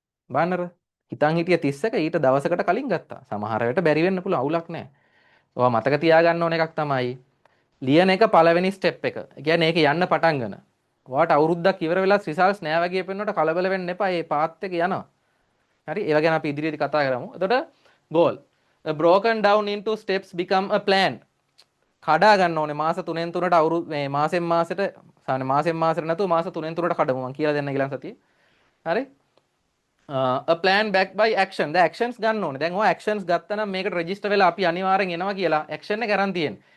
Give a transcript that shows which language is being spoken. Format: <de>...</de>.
<si>බාන්නර හිතන් හිටිය 31 ඊට දවසකට කලින් ගත්තා. සමහර වෙලට බැරි වෙන්න පුළුවන් අවුලක් නැහැ. ඔයා මතක තියාගන්න ඕන එකක් තමයි ලියන එක පළවෙනි ස්ටෙප් එක. ඒ කියන්නේ ඒක යන්න පටන් ගන්න. ඔයාට අවුරුද්දක් ඉවර වෙලා රිසල්ට්ස් නෑ වගේ පෙන්වනකොට කලබල වෙන්න එපා. මේ පාත් එක යනවා. හරි? ඒව ගැන අපි ඉදිරියේදී කතා කරමු. එතකොට goal.</si> <en>A broken down into steps become a plan.</en> <si>කඩා ගන්න ඕනේ මාස 3න් 3ට අවුරුදු මේ මාසෙන් මාසෙට සාමාන්‍ය මාසෙන් මාසෙට නැතුව මාස 3න් 3ට කඩමු මම කියලා දෙන්න ඊළඟ සතියේ. හරි?</si> <en>A plan backed by action.</en> <si>දැන් actions ගන්න ඕනේ. දැන් ඔය actions ගත්තා නම් මේකට register වෙලා අපි අනිවාර්යෙන් එනවා කියලා action එක අරන් තියෙන්නේ.</si>